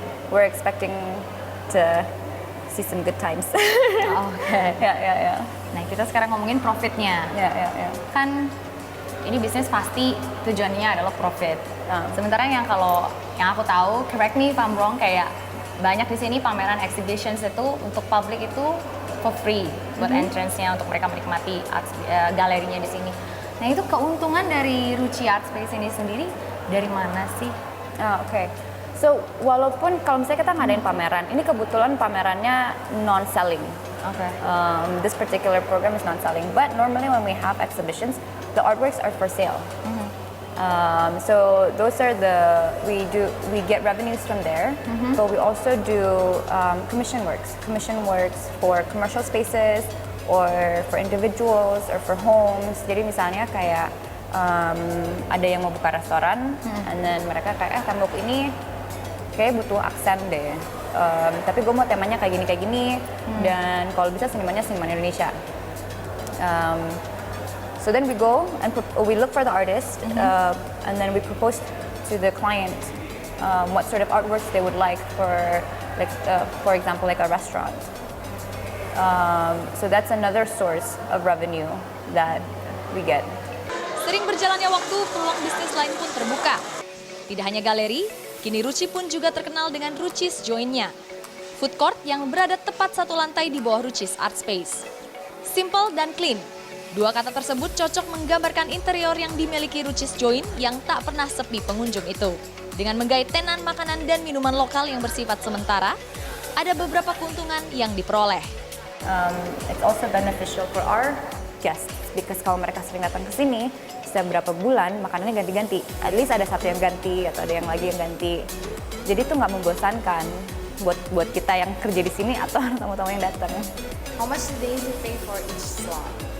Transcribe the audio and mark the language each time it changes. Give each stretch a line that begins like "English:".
English: We're expecting to see some good times. Oke. Ya.
Indonesian: Nah kita sekarang ngomongin profitnya. Ya. Kan ini bisnis pasti tujuannya adalah profit. Sementara yang aku tahu,
English: correct me if I'm wrong,
Indonesian: kayak banyak di sini pameran exhibitions itu untuk publik itu
English: for free
Indonesian: buat entrance-nya untuk mereka menikmati galerinya di sini. Nah itu keuntungan dari Ruchi Art Space ini sendiri dari mana sih? Oke. So walaupun kalau misalnya kita ngadain pameran, ini kebetulan pamerannya non-selling. Okay.
English: This particular program is non-selling, but normally when we have exhibitions, the artworks are for sale. So those are we get revenues from there, but we also do commission works for commercial spaces or for individuals or for homes.
Indonesian: Jadi misalnya kayak ada yang mau buka restoran,
English: and then
Indonesian: mereka kayak tembok ini kayak butuh aksen deh. Tapi gue mau temanya kayak gini, dan kalau bisa seniman Indonesia.
English: So then we go and we look for the artist, and then we propose to the client what sort of artworks they would like for example, like a restaurant. So that's another source of revenue that we get.
Indonesian: Sering berjalannya waktu, peluang bisnis lain pun terbuka. Tidak hanya galeri, kini Ruchi pun juga terkenal dengan Ruchi's Joint-nya. Food court yang berada tepat satu lantai di bawah Ruchi's Art Space. Simple dan clean. Dua kata tersebut cocok menggambarkan interior yang dimiliki Ruchi's Joint yang tak pernah sepi pengunjung itu. Dengan menggait tenan makanan dan minuman lokal yang bersifat sementara, ada beberapa keuntungan yang diperoleh.
English: It's also beneficial for our guests because
Indonesian: kalau mereka sering datang ke sini, setiap berapa bulan makanannya ganti-ganti. At least ada satu yang ganti atau ada yang lagi yang ganti. Jadi itu nggak membosankan buat kita yang kerja di sini atau tamu-tamu yang datang.
English: How much do they usually pay for each slot?